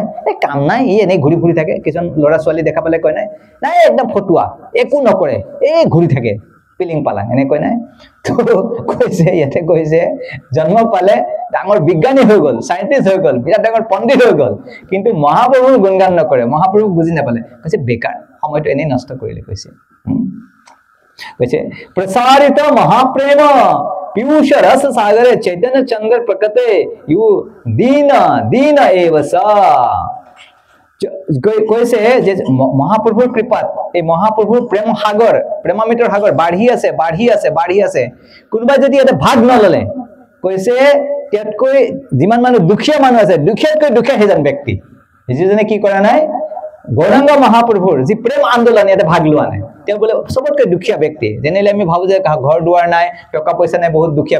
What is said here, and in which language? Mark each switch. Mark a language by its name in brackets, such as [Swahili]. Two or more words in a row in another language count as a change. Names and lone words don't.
[Assamese] এই কাম নাই ই এনে ঘূৰি ফুৰি থাকে কিছন লৰা ছোৱালী দেখা পালে কয় নাই নাই একদম ফটুৱা একো নকৰে এই ঘূৰি থাকে পিলিং পালা এনে কয় নাই তো কৈছে ইয়াতে কৈছে জন্ম পালে ডাঙৰ বিজ্ঞানী হৈ গল সায়েন্টিস্ট হৈ গল বিৰাট ডাঙৰ পণ্ডিত হৈ গল কিন্তু মহাপ্ৰভুৰ গুণগান নকৰে মহাপ্ৰভু বুজি নাপালে কৈছে বেকাৰ সময়টো এনে নষ্ট কৰিলে কৈছে কৈছে [Sanskrit] প্ৰসাৰিত মহাপ্ৰেম पीयूष रस सागर चैतन्य चंद्र प्रकटे यू दीन दीन एवसा [Assamese] কৈছে যে মহাপ্ৰভুৰ কৃপাত এই মহাপ্ৰভুৰ প্ৰেম সাগৰ প্ৰেমামিতৰ সাগৰ বাঢ়ি আছে কোনোবা যদি এটা ভাগ নললে কৈছে তেতকৈ যিমান মানুহ দুখীয়া মানুহ আছে দুখীয়াতকৈ দুখীয়া হেজন ব্যক্তি যিজনে কি কৰা নাই গৌৰাঙ্গ মহাপ্ৰভুৰ যি প্ৰেম আন্দোলন ইয়াতে ভাগ লোৱা নাই তেওঁ বলে সবতকৈ দুখীয়া ব্যক্তি যেনেলে আমি ভাবো যে ঘৰ দুৱাৰ নাই টকা পইচা নাই বহুত দুখীয়া